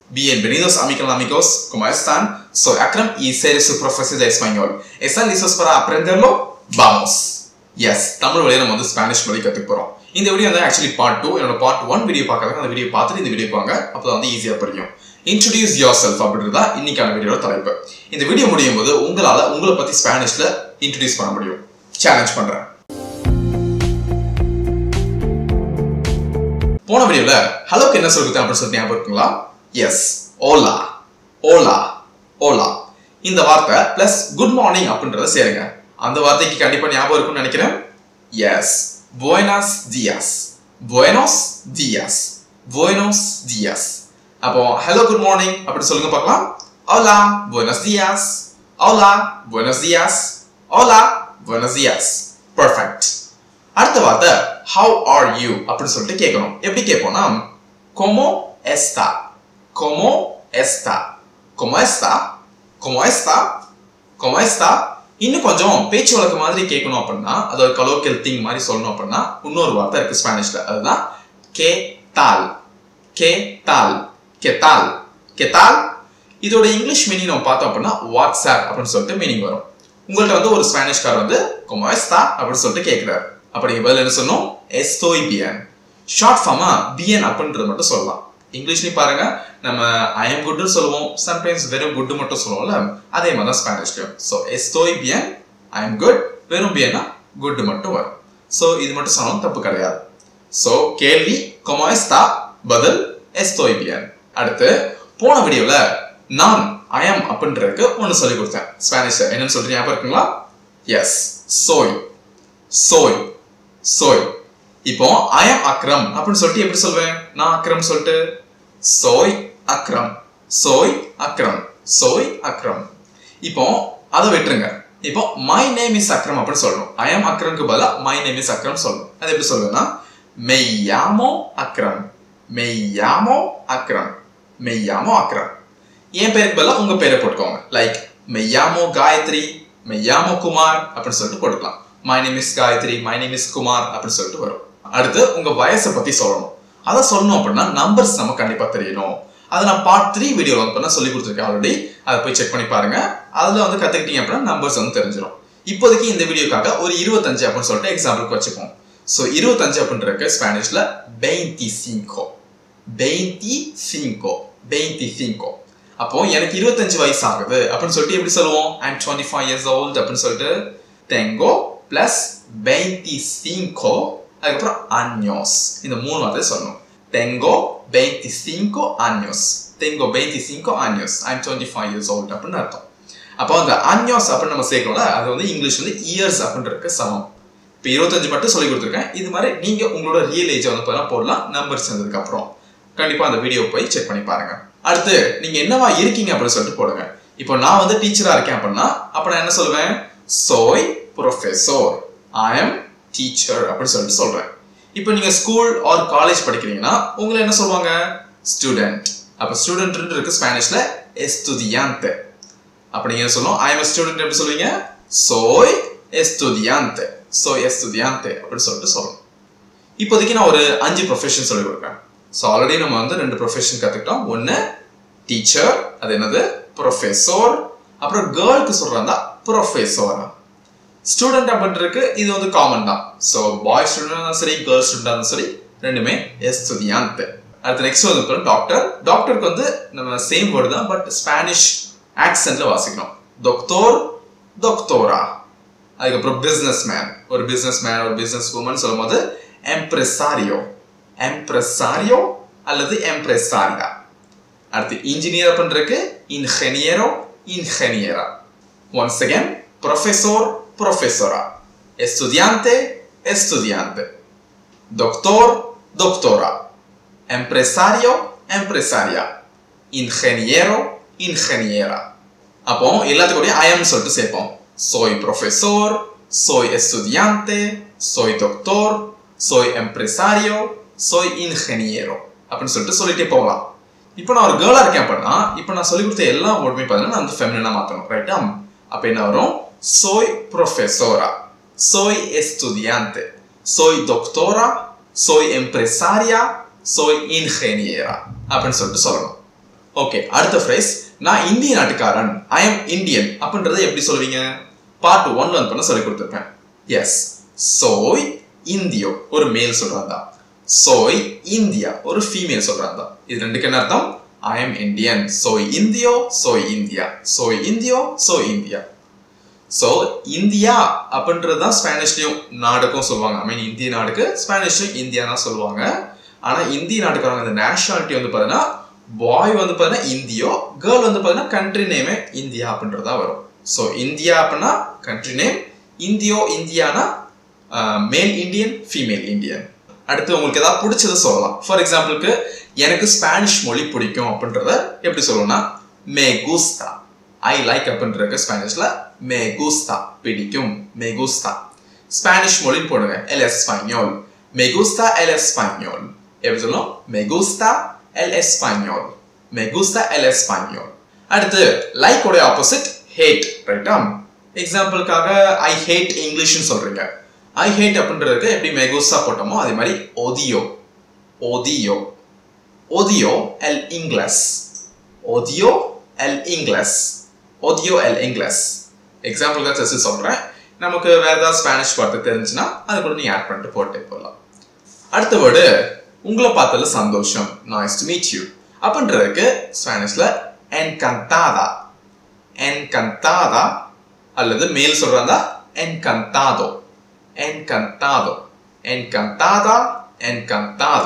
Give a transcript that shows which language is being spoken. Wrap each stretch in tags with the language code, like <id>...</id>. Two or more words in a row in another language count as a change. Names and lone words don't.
<es>Bienvenidos amigos, ¿cómo están? Soy Akram y seré su profesor de español. ¿Están listos para aprenderlo? ¡Vamos! Yes,</es> <ta>Tamil வழியா நம்ம வந்து ஸ்பானிஷ் மொழி கத்துக்க போறோம். இந்த வீடியோ வந்து</ta> <en>actually part 2.</en> <ta>என்னோட</ta> <en>part 1 video</en> <ta>பார்க்கறதுக்கு அந்த வீடியோ பார்த்துட்டு இந்த வீடியோ பாருங்க. அப்பதான் வந்து ஈஸியா புரியும்.</ta> <en>Introduce yourself</en> <ta>அப்படின்றதா இன்னைக்கான வீடியோட தலைப்பு. இந்த வீடியோ முடியும் போது உங்களை பத்தி ஸ்பானிஷ்ல இன்ட்ரோ듀ce பண்ண முடியும். சேலஞ்ச் பண்றேன். போன வீடியோல ஹலோக்கு என்ன சொல்லிருக்கேன் அப்படின்னு சொல்லிட்டு ஞாபகம் இருக்குங்களா?</ta> <es>எஸ், hola hola hola.</es> <ta>இந்த வார்த்தை</ta> <en>plus good morning</en> <ta>அப்படின்றத சேருங்க. அந்த வார்த்தைக்கு கண்டிப்பா ஞாபகம் இருக்கும்னு நினைக்கிறேன். எஸ்,</ta> <es>buenos días buenos días buenos días.</es> <ta>அப்போ</ta> <en>hello good morning</en> <ta>அப்படி சொல்லுங்க பார்க்கலாம்.</ta> <es>hola buenos días hola buenos días hola buenos días. perfect.</es> <ta>அடுத்த வார்த்தை</ta> <en>how are you</en> <ta>அப்படி சொல்லிட்டு கேட்கணும். எப்படி கேட்போம்னா</ta> <es>como está como está como está como está como está.</es> <ta>இன்னும் கொஞ்சம் பேச்சு வழக்கு மாதிரி கேட்கணும் அப்படின்னா அது ஒரு</ta> <en>colloquial thing</en> <ta>மாதிரி சொல்லணும் அப்படின்னா இன்னொரு வார்த்தை இருக்கு ஸ்பானிஷ்ல.</ta> <es>அதுதான் qué tal qué tal qué tal qué tal.</es> <ta>இதோட</ta> <en>English meaning</en> <ta>நம்ம பார்த்தோம் அப்படின்னா வாட்ஸ்அப் அப்படின்னு சொல்லிட்டு மீனிங் வரும். உங்கள்கிட்ட வந்து ஒரு ஸ்பானிஷ்கார் வந்து</ta> <es>como está</es> <ta>அப்படின்னு சொல்லிட்டு கேட்கிறாரு. அப்ப நீங்க பதில் என்ன சொல்லணும்?</ta> <es>estoy bien.</es> <en>short form</en> <ta>bien அப்படின்றது மட்டும் சொல்லலாம். இங்கிலீஷ்லயும் பாருங்க நம்ம</ta> <en>I am good</en> <ta>சொல்லுவோம், சம்டைம்ஸ் வெறும் good மட்டும் சொல்லுவோம்ல, அதே மாதிரி தான் ஸ்பானிஷ்லயும்.</ta> <es>ஸோ estoy bien,</es> <en>I am good,</en> <ta>வெறும் bienனா good மட்டும் வரும். ஸோ இது மட்டும் சொன்னாலும் தப்பு கிடையாது. ஸோ கேள்வி</ta> <es>como está,</es> <ta>பதில்</ta> <es>estoy bien.</es> <ta>அடுத்து போன வீடியோல நான்</ta> <en>I am</en> <ta>அப்படின்றதுக்கு ஒன்று சொல்லி கொடுத்தேன் ஸ்பானிஷ்ல. என்னன்னு சொல்லிட்டு ஞாபகம் இருக்குங்களா? எஸ்,</ta> <es>soy soy soy.</es> <ta>இப்போ</ta> <en>I am Akram</en> <ta>அப்படின்னு சொல்லிட்டு எப்படி சொல்வேன்? நான் அக்ரம் சொல்லிட்டு</ta> <es>soy Akram soy Akram soy Akram.</es> <ta>இப்போ அதை விட்டுருங்க. இப்போ</ta> <en>my name is Akram</en> <ta>அப்படின்னு சொல்லணும்.</ta> <en>I am Akram</en> <ta>க்கு பதிலா</ta> <en>my name is Akram</en> <ta>சொல்லணும். அது எப்படி சொல்வேன்னா</ta> <es>me llamo Akram me llamo Akram me llamo Akram.</es> <ta>என் பேருக்கு பதிலா உங்க பேரை போட்டுக்கோங்க. லைக்</ta> <es>me llamo Gayatri me llamo Kumar</es> <ta>அப்படின்னு சொல்லிட்டு போட்டுக்கலாம்.</ta> <en>my name is Gayatri my name is Kumar</en> <ta>அப்படின்னு சொல்லிட்டு வரும். அடுத்து உங்க வயசை பத்தி சொல்லணும். அதை சொல்லணும் அப்படின்னா நம்பர்ஸ் நம்ம கண்டிப்பா தெரியணும். அதை நான்</ta> <en>part 3 video</en> <ta>வந்து சொல்லி கொடுத்துருக்கேன் ஆல்ரெடி. அதை போய் செக் பண்ணி பாருங்க. அதுல வந்து கத்துக்கிட்டீங்க அப்படின்னா நம்பர்ஸ் வந்து தெரிஞ்சிடும். இப்போதைக்கு இந்த வீடியோக்காக ஒரு 25 அப்படின்னு சொல்லிட்டு எக்ஸாம்பிளுக்கு வச்சுப்போம். ஸோ 25 அப்படின்றக்கு ஸ்பானிஷ்ல 25 25 25. அப்போ எனக்கு 25 வயசு ஆகுது அப்படின்னு சொல்லிட்டு எப்படி சொல்லுவோம்?</ta> <en>I am 25 years old</en> <ta>அப்படின்னு சொல்லிட்டு tengo plus 25 அதுக்கப்புறம் años. இந்த மூணு வார்த்தை சொல்லணும்.</ta> <es>tengo 25 años tengo 25 años</es> <en>I am 25 years old</en> <ta>அப்படின்னு அர்த்தம். அப்போ அந்த años அப்படின்னு நம்ம சேர்க்கணும்ல, அது வந்து இங்கிலீஷ் வந்து இயர்ஸ் அப்படின்றதுக்கு சமம். இப்போ 25 மட்டும் சொல்லி கொடுத்துருக்கேன். இது மாதிரி நீங்க உங்களோட</ta> <en>real age</en> <ta>வந்து போடலாம் நம்பர்ஸ் வந்ததுக்கு அப்புறம். கண்டிப்பா அந்த வீடியோ போய் செக் பண்ணி பாருங்க. அடுத்து நீங்க என்னவா இருக்கீங்க அப்படின்னு சொல்லிட்டு போடுங்க. இப்போ நான் வந்து டீச்சரா இருக்கேன் அப்படின்னா அப்ப நான் என்ன சொல்லுவேன்?</ta> <es>soy profesor</es> <en>I am teacher</en> <ta>அப்படின்னு சொல்லிட்டு சொல்றேன். இப்போ நீங்க</ta> <en>school or college</en> <ta>படிக்கிறீங்கன்னா உங்களை என்ன சொல்லுவாங்க? ஸ்டூடெண்ட். அப்ப ஸ்டூடெண்ட் இருக்கு ஸ்பானிஷ்ல estudiante. அப்ப நீங்க சொல்லணும்</ta> <en>I am a student</en> <ta>எப்படி சொல்வீங்க?</ta> <es>soy estudiante soy estudiante</es> <ta>அப்படி சொல்லிட்டு சொல்லணும். இப்போதைக்கு நான் ஒரு 5 ப்ரொஃபஷன் சொல்லி கொடுக்குறேன்.</ta> <en>so already</en> <ta>நம்ம வந்து 2 ப்ரொஃபஷன் கத்துக்கிட்டோம். ஒன்னு டீச்சர், அது என்னது? ப்ரொஃபெசர். அப்புறம் கேர்ளுக்கு சொல்றதா ப்ரொஃபெசரா. ஸ்டூடெண்ட் அப்படின்றதுக்கு இது வந்து காமன் தான்.</ta> <en>so boy student</en> <ta>சரி</ta> <en>girl student</en> <ta>சரி ரெண்டுமே estudiante. அடுத்து நெக்ஸ்ட் வந்து டாக்டர். டாக்டருக்கு வந்து நம்ம</ta> <en>same word</en> <ta>தான்,</ta> <en>but Spanish accent</en> <ta>வாசிக்கணும்.</ta> <es>doctor doctora.</es> <ta>அதுக்கப்புறம்</ta> <en>business man,</en> <ta>ஒரு</ta> <en>business man</en> <ta>ஒரு</ta> <en>business woman</en> <ta>சொல்லும் போது</ta> <es>empresario empresario</es> <ta>அல்லது empresaria. அடுத்து இன்ஜினியர் அப்படின்றதுக்கு</ta> <es>ingeniero ingeniera.</es> <en>once again</en> <es>profesor profesora, estudiante estudiante, doctor doctora, empresario empresaria, ingeniero ingeniera.</es> <ta>அப்போ எல்லாத்துக்கூடயும்</ta> <en>I am</en> <ta>சொல்லிட்டு சேர்ப்போம்.</ta> <es>soy profesor soy estudiante soy doctor soy empresario soy ingeniero</es> <ta>அப்படின்னு சொல்லிட்டு சொல்லிட்டே போகலாம். இப்போ நான் ஒரு கேர்ளா இருக்கேன் அப்படின்னா இப்போ நான் சொல்லி கொடுத்த எல்லா வேர்டுமே பார்த்தீங்கன்னா நான் வந்து ஃபெமினினா மாற்றணும். ரைட்டா? அப்போ என்ன வரும்?</ta> <es>soy profesora soy estudiante soy doctora soy empresaria soy ingeniera</es> <ta>அப்படின்னு சொல்லிட்டு சொல்லணும். ஓகே, அடுத்த phrase, நான் இந்திய நாட்டுக்காரன்,</ta> <en>I am Indian</en> <ta>அப்படின்றதை எப்படி சொல்வீங்க? பார்ட் 1 ல வந்து சொல்லி கொடுத்திருப்பேன். எஸ்,</ta> <es>soy indio</es> <ta>ஒரு மேல் சொல்றாங்க.</ta> <es>soy India</es> <ta>ஒரு ஃபீமேல் சொல்றாங்க. இது ரெண்டுக்கு என்ன அர்த்தம்?</ta> <en>I am Indian,</en> <es>soy indio, soy India, soy indio, soy India.</es> <ta>So இந்தியா அப்படின்றது தான் ஸ்பானிஷ்லயும் நாடுக்கும் சொல்லுவாங்க.</ta> <en>I mean</en> <ta>இந்திய நாடுக்கு ஸ்பானிஷ்லயும் இந்தியா தான் சொல்லுவாங்க. ஆனா இந்திய நாட்டுக்காரங்க அந்த நேஷனாலிட்டி வந்து பாத்தீங்கன்னா பாய் வந்து பாத்தீங்கன்னா இந்தியோ, கேர்ள் வந்து பாத்தீங்கன்னா</ta> <en>country name</en> <ta>இந்தியா அப்படின்றதா வரும். ஸோ இந்தியா அப்படின்னா</ta> <en>country name,</en> <es>indio india</es> <en>male Indian, female Indian.</en> <ta>அடுத்து உங்களுக்கு ஏதாவது பிடிச்சதை சொல்லலாம்.</ta> <en>for example</en> <ta>எனக்கு ஸ்பானிஷ் மொழி பிடிக்கும் அப்படின்றத எப்படி சொல்லணும்னா</ta> <es>me gusta,</es> <en>I like</en> <ta>அப்படின்றதுக்கு ஸ்பானிஷ்ல</ta> <es>me gusta</es> <ta>பிடிக்கும்,</ta> <es>me gusta.</es> <ta>ஸ்பானிஷ் மொழி போடுங்க</ta> <es>el español, me gusta el español.</es> <ta>எப்படி சொல்லணும்?</ta> <es>me gusta el español, me gusta el español.</es> <ta>அடுத்து லைக் உடைய</ta> <en>opposite hate,</en> <ta>ரைட்டா? எக்ஸாம்பிளுக்காக</ta> <en>I hate English</en> <ta>சொல்றீங்க.</ta> <en>I hate</en> <ta>அப்படின்றதுக்கு எப்படி</ta> <es>me gusta</es> <ta>போட்டோமோ அதே மாதிரி</ta> <es>odio, odio, odio el inglés, odio el inglés, odio el inglés.</es> <ta>எக்ஸாம்பிளுக்காக ஜஸ்ட் சொல்றேன். நமக்கு வேற ஏதாவது ஸ்பானிஷ் வார்த்தை தெரிஞ்சுன்னா அது கூட நீ ஆட் பண்ணிட்டு போட்டே போகலாம். அடுத்த வேர்டு உங்களை பார்த்ததுல சந்தோஷம்,</ta> <en>nice to meet you</en> <ta>அப்படின்றதுக்கு ஸ்பானிஷ்ல</ta> <es>encantada, encantada</es> <ta>அல்லது மேல் சொல்றாங்க</ta> <es>encantado, encantado, encantada, encantado.</es>